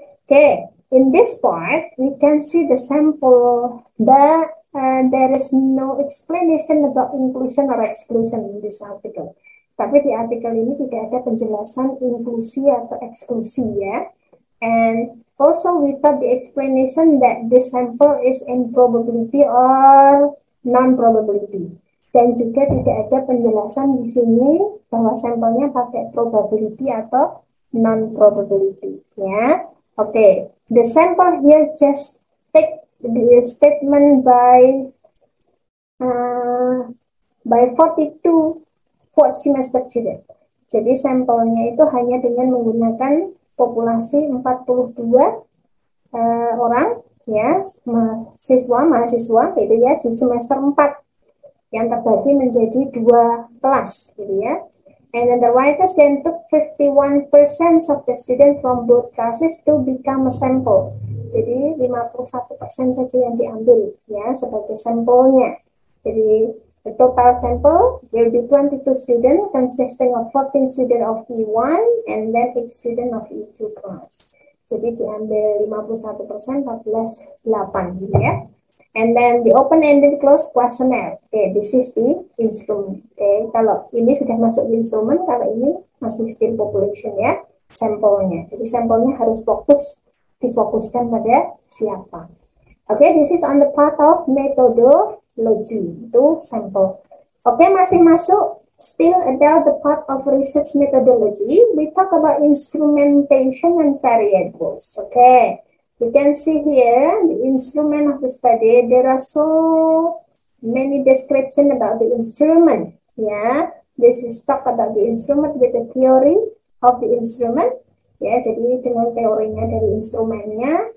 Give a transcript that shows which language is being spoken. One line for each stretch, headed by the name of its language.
English: Okay, in this part, we can see the sample, but there is no explanation about inclusion or exclusion in this article.
Indonesian: Tapi di artikel ini tidak ada penjelasan inklusi atau eksklusi ya.
English: And also we thought the explanation that this sample is in probability or non-probability.
Indonesian: Dan juga tidak ada penjelasan di sini bahwa sampelnya pakai probability atau non-probability ya.
English: Okay, the sample here just take the statement by 42 fourth semester student.
Indonesian: Jadi sampelnya itu hanya dengan menggunakan populasi 42 orang ya, mahasiswa gitu ya, di semester 4 yang terbagi menjadi 2 kelas gitu ya.
English: And then the writers then took 51% of the student from both classes to become a sample.
Indonesian: Jadi 51% saja yang diambil ya sebagai sampelnya.
English: Jadi the total sample will be 22 students consisting of 14 students of E1 and then 8 students of E2 class.
Indonesian: Jadi diambil 51%, 14, 8 gitu ya.
English: And then the open-ended closed questionnaire. Okay, this is the instrument.
Indonesian: Okay, kalau ini sudah masuk di instrument, kalau ini masih
English: still population
Indonesian: ya, sampelnya. Jadi sampelnya harus difokuskan pada siapa.
English: Okay, this is on the part of methodology,
Indonesian: itu sampel.
English: Okay,
Indonesian: masih masuk
English: still about the part of research methodology. We talk about instrumentation and variables. Okay. You can see here the instrument of the study. There are so many description about the instrument. Yeah, this is talk about the instrument with the theory of the instrument.
Indonesian: Ya, jadi dengan teorinya dari instrumennya.